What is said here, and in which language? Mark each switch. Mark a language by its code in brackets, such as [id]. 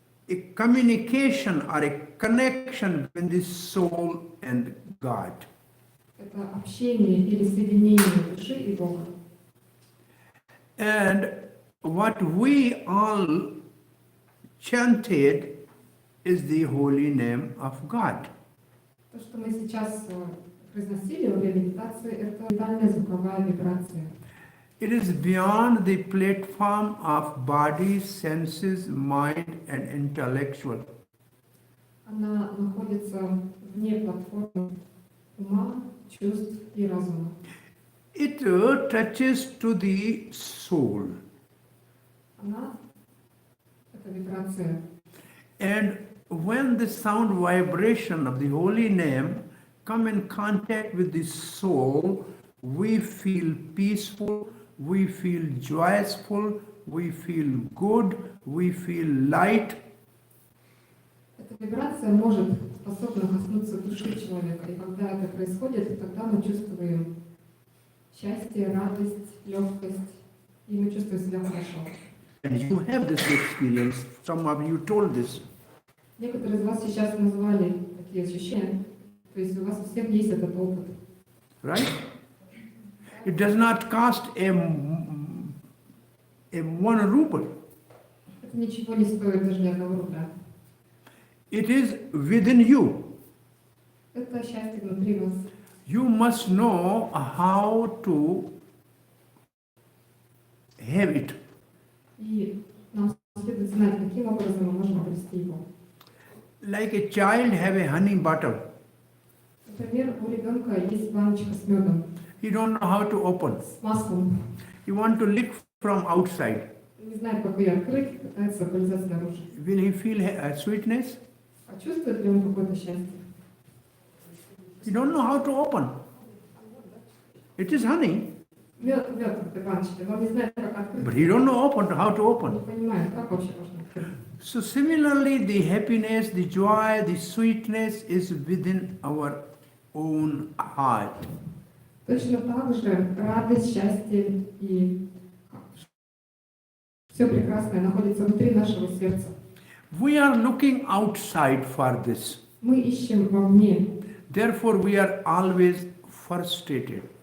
[en] A communication or a connection between the soul and God. [ru] Это общение или соединение души и Бога. [en] And what we all chanted is the holy name of God. [ru] То, что мы сейчас произносили во время медитации, это ментальная звуковая вибрация. [en] It is beyond the platform of body, senses, mind and intellectual. [ru] Она находится вне платформы ума, чувств и разума. [en] It touches to the soul. [ru] Она, это вибрация. [en] And when the sound vibration of the holy name come in contact with the soul, we feel peaceful, we feel joyful, we feel good, we feel light. [ru] Эта вибрация может способна коснуться души человека, и когда это происходит, тогда мы чувствуем счастье, радость, легкость, и мы чувствуем себя хорошо. [en] And you have this experience, some of you told this. [ru] Некоторые из вас сейчас назвали такие ощущения, то есть у вас у всех есть этот опыт. [en] Right? It does not cost a 1 ruble. [ru] Это ничего не стоит даже ни одного рубля. [en] It is within you. [ru] Это счастье внутри нас. [en] You must know how to have it. [ru] И нам следует знать, каким образом мы можем обрести его. [en] Like a child have a honey bottle. [ru] Например, у ребенка есть баночка с медом, [en] You don't know how to open. [ru] с маслом. [en] You want to lick from outside. [ru] Не знает, как ее открыть, пытается полезать снаружи. [en] Will he feel sweetness? [ru] А чувствует ли он какое-то счастье? [en] You don't know how to open. It is honey, [ru] Мед в этой баночке, но он не знает, как открыть. [en] but he don't know how to [ru] Не [en] open. [ru] понимает, как вообще можно открыть. [en] So similarly, the happiness, the joy, the sweetness is within our own heart. [ru] Точно так же радость, счастье и все прекрасное находится внутри нашего сердца. [en] We are looking outside for this. [ru] Мы ищем вовне, [en] Therefore, we are always frustrated.